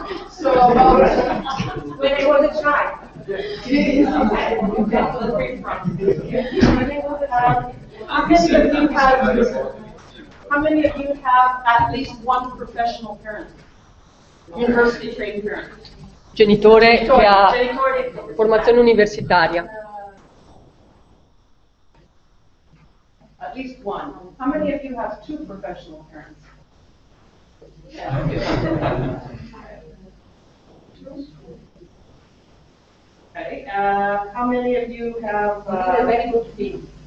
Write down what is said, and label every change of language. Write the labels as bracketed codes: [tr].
[en] So when they were the child. How many of you have at least one professional parent? University trained parent? [it] Genitore che ha formazione universitaria. [en] At least one. How many of you have two professional parents? Okay. How many of you have very good feet?